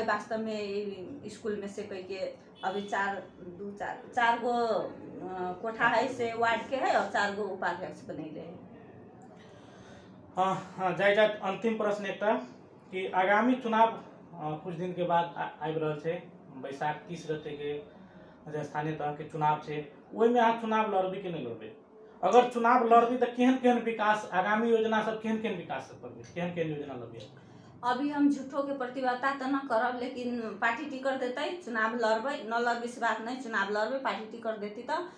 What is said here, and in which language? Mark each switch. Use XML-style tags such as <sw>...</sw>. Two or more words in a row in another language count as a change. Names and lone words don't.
<mai>वास्तव में स्कूल में से कह के अभी 4 गो कोठा है से वार्ड के है और 4 गो उपाध्यक्ष बनैले है। हाँ जाय अंतिम प्रश्न एक कि आगामी चुनाव कुछ दिन के बाद आबि रहल छै, बैसाख 30 गते के स्थानीय तह के चुनाव छै, ओहि में अहाँ चुनाव लड़बी कि नहीं लड़बे? अगर चुनाव लड़बी तो केहन विकास आगामी योजना सब केहन विकास सब करबे, केहन योजना लबे? अभी हम झूठो के प्रतिबद्धता तो न करब लेकिन पार्टी टिकट देते चुनाव लड़बे, न लड़बे से बात नहीं, चुनाव लड़बे पार्टी टिकट देती तो</mai>